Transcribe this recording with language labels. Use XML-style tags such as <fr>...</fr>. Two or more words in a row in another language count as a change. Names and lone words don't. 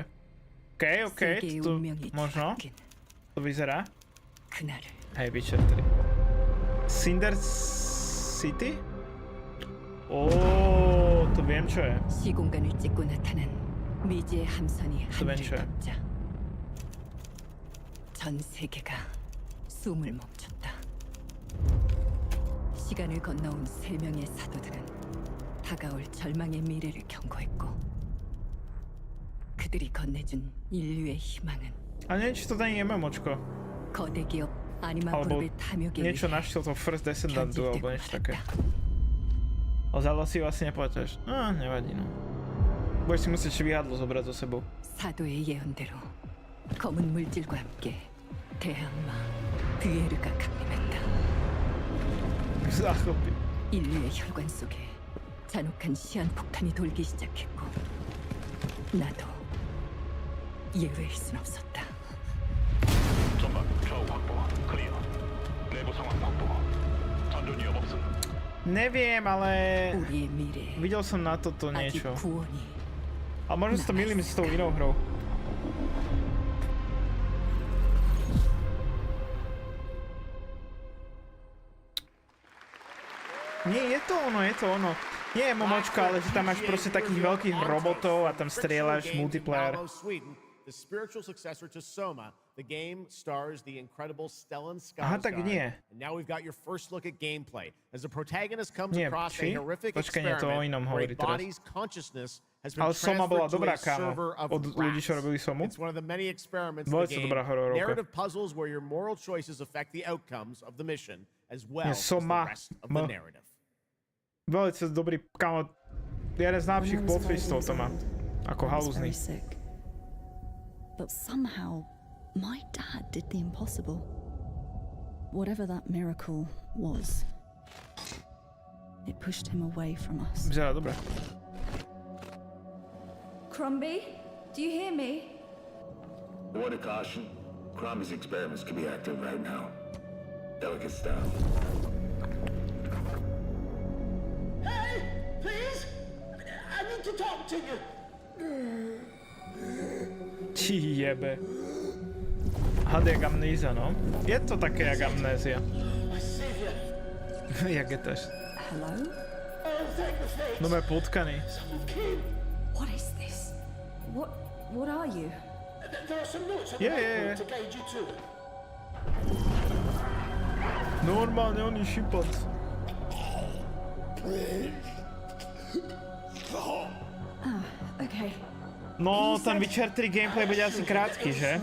<sk>OK, to možno. To vyzerá. Hej, Witcher 3. Cinder City? To viem, čo je. To viem, čo je.</sk> <ko>전 세계가 숨을 멈췄다. 시간을 건너온 세 명의 사도들은 다가올 절망의 미래를 경고했고 그들이 건네준 인류의 희망은</ko> <sk>A nie, či to nie je MMOčko.</sk> <ko>거대 기업 아니마</ko> <sk>alebo</sk> <ko>그룹의 탐욕에</ko> <sk>niečo našiel to First Descendantu alebo niečo také. O Zelda si ju asi nepovedáš. Nevadí, no. Budeš si musieť švihadlo zobrať so sebou.</sk> <ko>사도의 예언대로 검은 물질과 함께 대항마 드에르가 강림했다. 인류의 혈관 속에 잔혹한 시한폭탄이 돌기 시작했고 나도 예외일 순 없었다. 전방 좌우 확보 클리어. 내부 상황 확보. 전전 위협 없음.</ko> <sk>Neviem, ale videl som na toto niečo. Ale možno si to mýlim s tou inou hrou. Nie, je to ono. Nie je MMOčko, ale že tam máš proste takých veľkých robotov a tam strieľaš multiplayer.</sk> <en>The spiritual successor to Soma, the game stars the incredible Stellan</en> <sk>Aha, tak nie.</sk> <en>And now we've got your first look at gameplay as the protagonist comes across a horrific</en> <sk>Počkaj, to o inom</sk> <en>where</en> <sk>hovorí</sk> <en>a body's consciousness has been</en> <sk>Ale Soma bola</sk> <en>transferred to</en> <sk>dobrá,</sk> <en>a</en> <sk>kámo.</sk> <en>server of</en> <sk>Od ľudí, čo robili Somu.</sk> <en>It's one of the many experiments</en> <sk>Bola</sk> <en>of the</en> <sk>to</sk> <en>game.</en> <sk>dobrá hororovka.</sk> <en>Narrative puzzles where your moral choices affect the outcomes of the mission as well as the</en> <sk>Soma.</sk> <en>rest of the narrative.</en> <sk>Veľmi dobrý, kámo. Jeden z najlepších plot twistov to má. Ako halúzny.</sk> <en>But somehow, my dad did the impossible. Whatever that miracle was, it pushed him away from us.</en> <sk>Vyzerá dobre.</sk> <en>Crumby, do you hear me? Word of caution. Crombie's experiments can be active right now. Delegates down.</en> <sk>Ti jebe. Had jak amnéza, no. Je to také jak amnézia. Jak je to?</sk> <en>Hello?</en> <sk>No mé potkaný.</sk> <en>What is this? What are you?</en> <sk>Je. Normálne on je šípac.</sk> <en>Okay.</en> <sk>No, ten Witcher 3 gameplay bude asi krátky, že?</sk>